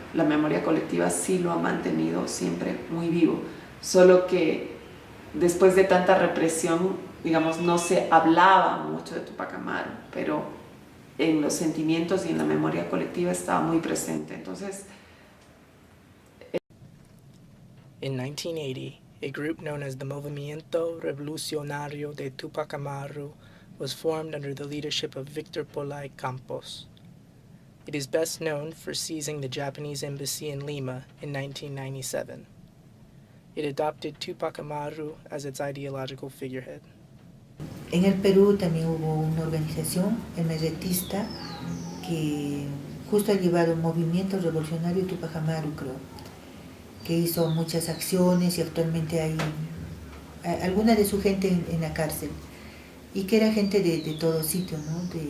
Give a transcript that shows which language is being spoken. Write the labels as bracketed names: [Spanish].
[Spanish] La memoria colectiva sí lo ha mantenido siempre muy vivo. Solo que después de tanta represión, digamos, no se hablaba mucho de Túpac Amaru, pero en los sentimientos y en la memoria colectiva estaba muy presente. Entonces, [English] in 1980, a group known as the Movimiento Revolucionario de Túpac Amaru was formed under the leadership of Victor Polay Campos. It is best known for seizing the Japanese embassy in Lima in 1997. It adopted Túpac Amaru as its ideological figurehead. [Spanish] En el Perú también hubo una organización emergentista que justo ha llevado un movimiento revolucionario Túpac Amaru, creo, que hizo muchas acciones y actualmente hay alguna de su gente en la cárcel, y que era gente de todo sitio, ¿no?